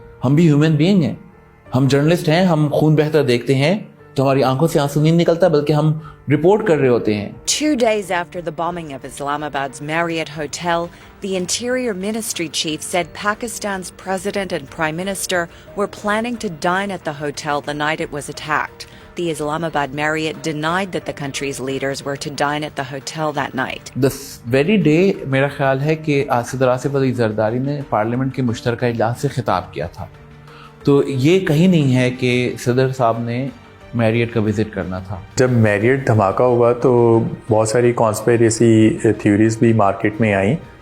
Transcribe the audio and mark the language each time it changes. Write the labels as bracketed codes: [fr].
[ur] ہم بھی human being ہیں، ہم جرنلسٹ ہیں، ہم خون بہتا دیکھتے ہیں تو ہماری آنکھوں سے آنسو نہیں نکلتا بلکہ ہم رپورٹ کر رہے ہوتے ہیں. [en] 2 days after the bombing of Islamabad's Marriott Hotel, the Interior Ministry chief said Pakistan's president and prime minister were planning to dine at the hotel the night it was attacked. The Islamabad Marriott denied that the country's leaders were to dine at the hotel that night. This very day [ur] میرا خیال ہے کہ صدر آصف علی زرداری نے parliament کے مشترکہ اجلاس سے خطاب کیا تھا. تو یہ کہیں نہیں ہے کہ صدر صاحب نے میریٹ کا وزٹ کرنا تھا. جب میریٹ دھماکہ ہوا تو بہت ساری کانسپیریسی تھیوریز بھی مارکیٹ میں آئیں.